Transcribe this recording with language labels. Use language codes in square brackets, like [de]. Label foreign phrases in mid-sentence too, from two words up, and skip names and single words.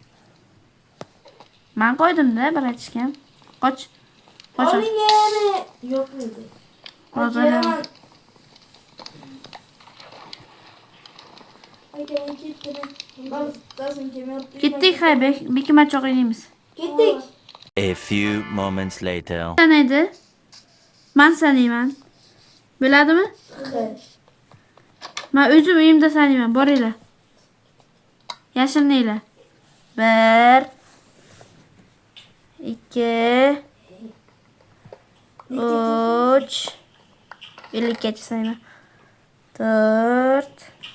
[uz] men qo'ydim-da, bir aytishgan. Qoch. Oling yana. Yo'q edi. Hozir Aka ketdim. Ben tasım kemayapti. ketdik, hay, bekimachoq o'ynaymiz. Ketdik. [en] A few moments later. [uz] Sanaydi. Men sanayman. Bo'ladimi? Men o'zim uyimda sanayman. Boringlar. Yashirininglar. 1 2 3 50 gacha sanayman.